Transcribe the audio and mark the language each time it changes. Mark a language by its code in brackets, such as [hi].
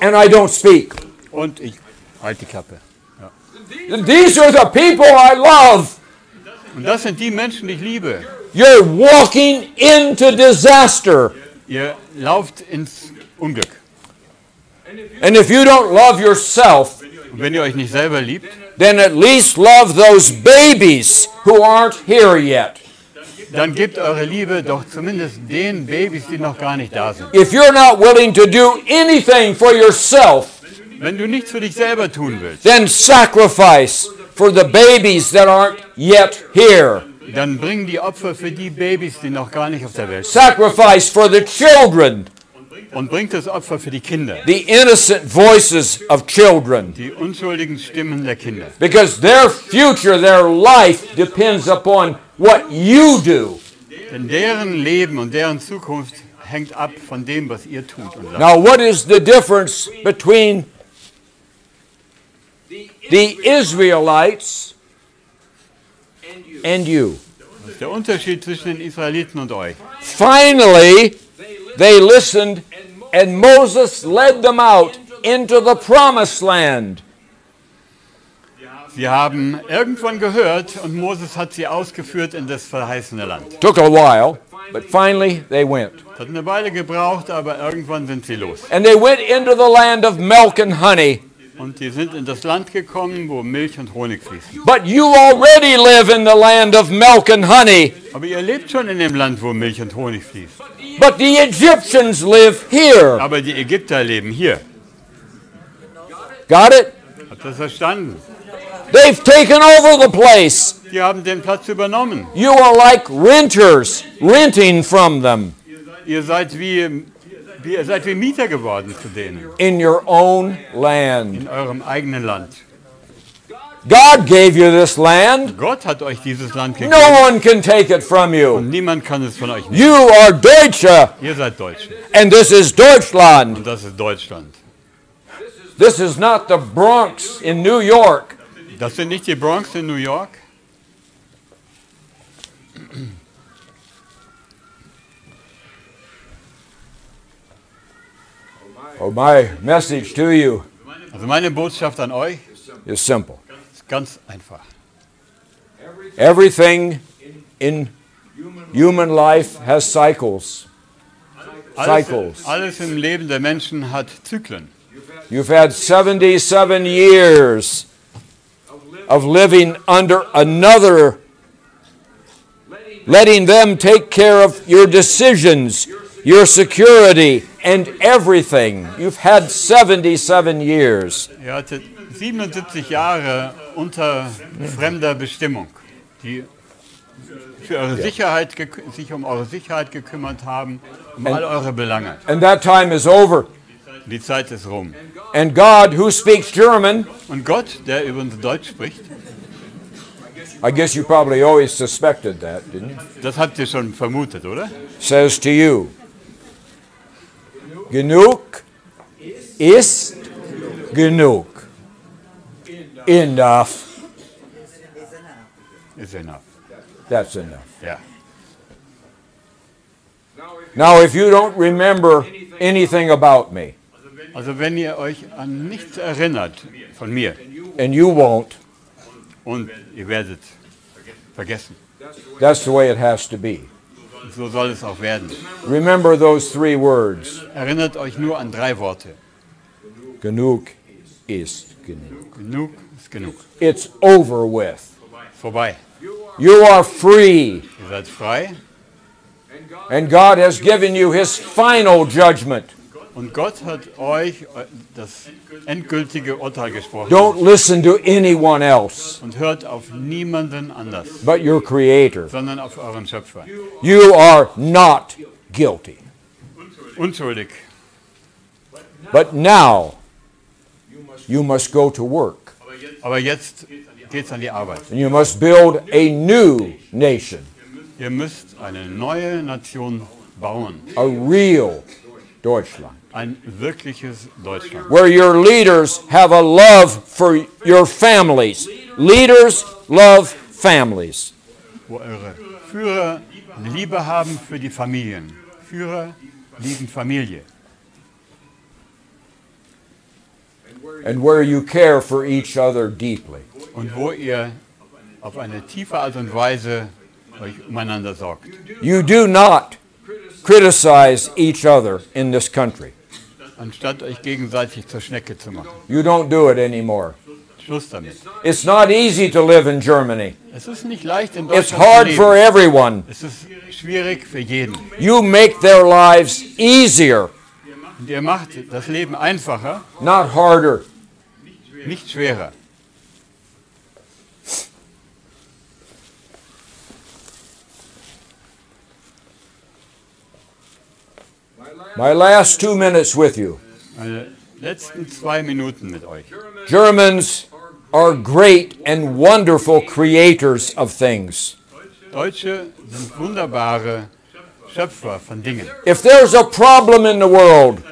[en] And I don't speak. [de] und ich halte die Klappe. Ja. [en] These are the people I love. [de] Und das sind die Menschen, die ich liebe. [en] You're walking into disaster. [de] Ihr lauft ins Unglück. [en] And if you don't love yourself, [de] Und wenn ihr euch nicht selber liebt, [en] then at least love those babies who aren't here yet. [de] dann gebt eure Liebe doch zumindest den Babys, die noch gar nicht da sind. [en] If you're not willing to do anything for yourself, [de] Wenn du nichts für dich selber tun willst, [en] then sacrifice for the babies that aren't yet here. [de] dann bring die Opfer für die Babys, die noch gar nicht auf der Welt sind. [en] Sacrifice for the children, [de] Und bringt das Opfer für die Kinder, [en] the innocent voices of children. [de] die unschuldigen Stimmen der Kinder. [en] Because their future, their life depends upon what you do. [de] Denn deren Leben und deren Zukunft hängt ab von dem, was ihr tut und sagt. [en] Now, what is the difference between the Israelites and you? [de] Das ist der Unterschied zwischen den Israeliten und euch. [en] Finally, they listened, and Moses led them out into the promised land. [de] Sie haben irgendwann gehört und Moses hat sie ausgeführt in das verheißene Land. [en] Took a while, but finally they went. [de] Es hat eine Weile gebraucht, aber irgendwann sind sie los. [en] And they went into the land of milk and honey. [de] Und die sind in das Land gekommen, wo Milch und Honig fließen. [en] But you already live in the land of milk and honey. [de] Aber ihr lebt schon in dem Land, wo Milch und Honig fließt. [en] But the Egyptians live here. [de] Aber die Ägypter leben hier. [en] Got it? [de] Habt ihr das verstanden? [en] They've taken over the place. [de] Die haben den Platz übernommen. [en] You are like renters, renting from them [de] Ihr seid wie Mieter geworden zu denen. [en] in your own land. [de] In eurem eigenen Land. [en] God gave you this land. [de] Gott hat euch dieses Land gegeben. [en] No one can take it from [de] Und [en] you. [de] niemand kann es von euch nehmen. [en] You are Deutsche, [de] Ihr seid Deutsche. [en] and this is Deutschland. [de] Und das ist Deutschland. [en] This is not the Bronx in New York. [de] Das sind nicht die Bronx in New York. [en] Oh, my message to you [de] Also meine Botschaft an euch [en] is simple. [de] ist ganz einfach. [en] Everything in human life has cycles. Cycles. [de] Alles im Leben der Menschen hat Zyklen. [en] You've had 77 years of living under another, letting them take care of your decisions, your security, and everything. You've had 77 years. [de] Ihr hattet 77 Jahre unter fremder Bestimmung, die für eure Sicherheit, sich um eure Sicherheit gekümmert haben, um all eure Belange. [en] And that time is over. [de] Die Zeit ist rum. [en] And God, who speaks German, [de] Und Gott, der übrigens Deutsch spricht, [en] I guess you probably always suspected that, didn't you? [de] das habt ihr schon vermutet, oder? [en] Says to you, [de] genug ist genug. [en] Enough. Ist enough. That's enough. [de] Ja. [en] Now, if you don't remember anything about me, [de] Also wenn ihr euch an nichts erinnert von mir [en] and you won't, [de] und ihr werdet vergessen, [en] that's the way it has to be. [de] so soll es auch werden. [en] Remember those three words. [de] Erinnert euch nur an 3 Worte. Genug ist genug. Genug ist genug. [en] It's over with. [de] Vorbei. [en] You are free. [de] Ihr seid frei [en] And God has given you His final judgment. [de] und Gott hat euch das endgültige Urteil gesprochen. [en] Don't listen to anyone else [de] Und hört auf niemanden anders, [en] but your Creator. [de] sondern auf euren Schöpfer. [en] You are not guilty. [de] Unschuldig. [en] But now, you must go to work. [de] Aber jetzt geht's an die Arbeit. [en] And you must build a new nation, [de] Ihr müsst eine neue Nation bauen. [en] a real Deutschland, [de] Ein wirkliches Deutschland. [en] where your leaders have a love for your families. Leaders love families. [de] Wo eure Führer eine Liebe haben für die Familien. Führer lieben Familie. [en] And where you care for each other deeply. [de] Und wo ihr auf eine tiefe Art und Weise euch umeinander sorgt. [en] You do not criticize each other in this country. [de] Anstatt euch gegenseitig zur Schnecke zu machen. [en] You don't do it anymore. [de] Schluss damit. [en] It's not easy to live in Germany. [de] Es ist nicht leicht in [en] It's [de] Deutschland [en] hard [de] zu [en] for [de] leben. [en] everyone. [de] Es ist schwierig für jeden. [en] You make their lives easier, [de] Und ihr macht das Leben einfacher, [en] not harder. [de] nicht schwerer. [en] My last 2 minutes with you. [de] Meine letzten 2 Minuten mit euch. [en] Germans are great and wonderful creators of things. [de] Deutsche sind wunderbare Schöpfer von Dingen. [en] If there's a problem in the world,